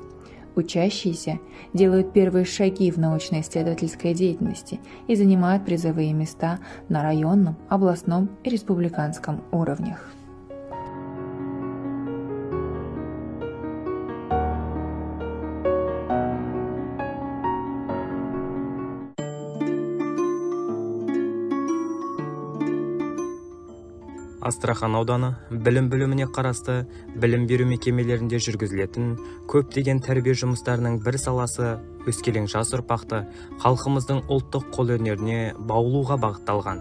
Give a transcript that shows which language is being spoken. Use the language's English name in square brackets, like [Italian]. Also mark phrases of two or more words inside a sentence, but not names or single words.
[Russian] Учащиеся делают первые шаги в научно-исследовательской деятельности и занимают призовые места на районном, областном и республиканском уровнях. [Kazakh] Астрахань ауданы білім бөліміне қарасты білім беру мекемелерінде жүргізілетін көптеген тәрбие жұмыстарының бір саласы өскелең жас ұрпақты халқымыздың ұлттық қолөнеріне баулуға бағытталған.